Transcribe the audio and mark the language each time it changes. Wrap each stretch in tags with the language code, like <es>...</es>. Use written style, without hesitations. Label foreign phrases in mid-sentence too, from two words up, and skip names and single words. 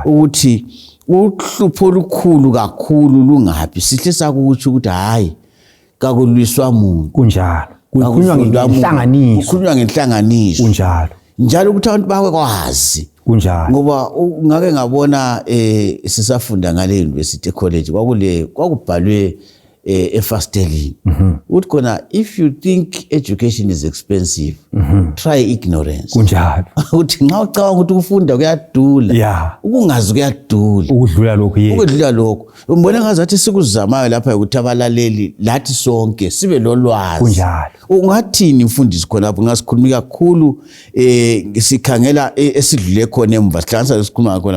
<nd>ukuthi uhlupho olukhulu kakhulu lungaphi sihle sakuthi ukuthi hayi kakulwiswa umuntu kunjalo kukhulunywa ngenhlanganiso kunjalo njalo ukuthi abantu bakwazi kunjalo ngoba ngake ngabona sisafunda ngale</nd> <en>university college</en> <nd>kwakubhalwe efastelini uthi khona</nd> <en>if you think education is expensive try ignorance</en> <nd>kunjalo uthi nxa ucabanga ukuthi ukufunda kuyadula ukungazi kuyadula ukudlula lokho umbone ngazathi sikuzamayo lapha ukuthi abalaleli lathi sonke sibe lolwazi kunjalo ungathini mfundisi khona lapho ngasikhuluma kakhulu sikhangela esidlule khona emva sihlanganisa lesikhuluma ngakho namhlanje</nd>